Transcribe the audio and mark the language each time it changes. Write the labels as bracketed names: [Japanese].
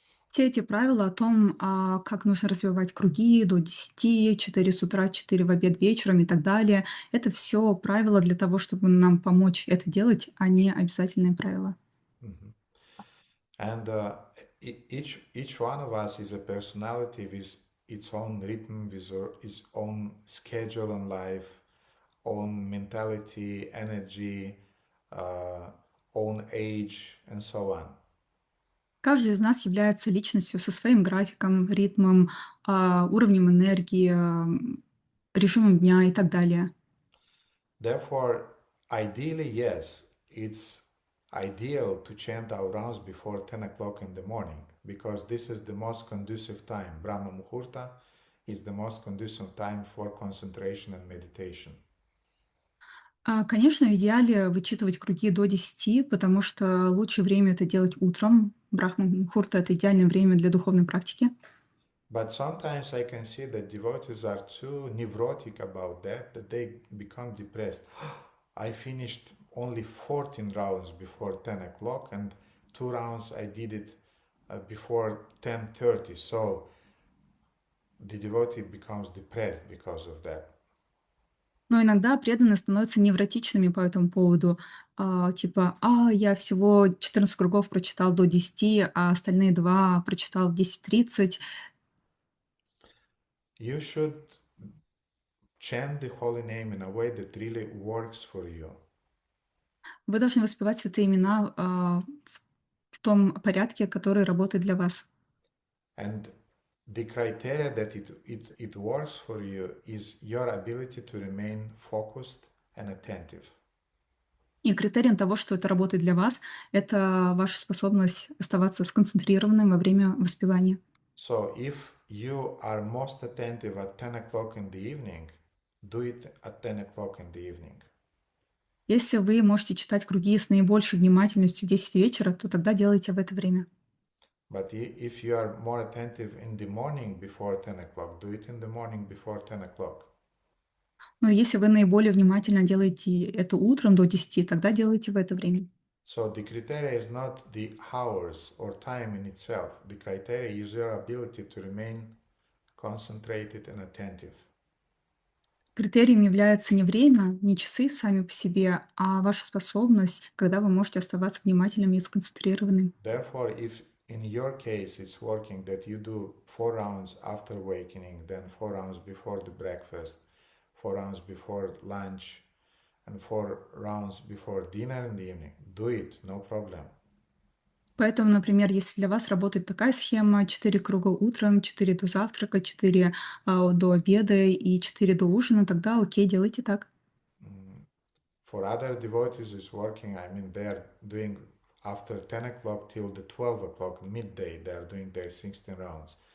[Russian] Все эти правила о том, как нужно развивать круги до 10, 4 с утра, 4 в обед вечером и так далее, это все правила для того, чтобы нам помочь это делать, а не обязательные правила. [English] And each one of us is a personality with its own rhythm, with its own schedule in life, own mentality, energy, own age, and so on. [Russian] Каждый из нас является личностью со своим графиком, ритмом, уровнем энергии, режимом дня и так далее. [English] Therefore, ideally, yes, it's ideal to chant our rounds before 10 o'clock in the morning, because this is the most conducive time. Brahma Muhurta is the most conducive time for concentration and meditation. [Russian] Конечно, в идеале вычитывать круги до 10, потому что лучшее время это делать утром. Брахма-мухурта — это идеальное время для духовной практики. [English] But sometimes I can see that devotees are too neurotic about that they become depressed. I finished only 14 rounds before 10 o'clock and 2 rounds I did it before 10:30. So the devotee becomes depressed because of that. [Russian] Но иногда преданные становятся невротичными по этому поводу. Типа, я всего 14 кругов прочитал до 10, а остальные 2 прочитал в 10:30. [English] You should chant the holy name in a way that really works for you. [Russian] Вы должны воспевать святые имена в том порядке, который работает для вас. [English] And the criteria that it works for you is your ability to remain focused and attentive. [Russian] И критерием того, что это работает для вас, это ваша способность оставаться сконцентрированным во время воспевания. [English] So if you are most attentive at 10 o'clock in the evening, do it at 10 o'clock in the evening. [Russian] Если вы можете читать круги с наибольшей внимательностью в 10 вечера, то тогда делайте в это время. [English] But if you are more attentive in the morning before 10 o'clock, do it in the morning before 10 o'clock. [Russian] Но если вы наиболее внимательно делаете это утром до 10, тогда делайте в это время. [English] So the criteria is not the hours or time in itself. The criteria is your ability to remain concentrated and attentive. [Russian] Критерием является не время, не часы сами по себе, а ваша способность, когда вы можете оставаться внимательными и сконцентрированными. [English] Therefore, if in your case it's working that you do 4 rounds after awakening, then 4 rounds before the breakfast, 4 rounds before lunch, and 4 rounds before dinner in the evening, do it, no problem. [Russian] Поэтому, например, если для вас работает такая схема: 4 круга утром, 4 до завтрака, 4 до обеда и 4 до ужина, тогда окей, делайте так. [English] For other devotees it's working, I mean, they're doing after 10 o'clock till the 12 o'clock midday, they're doing their 16 rounds.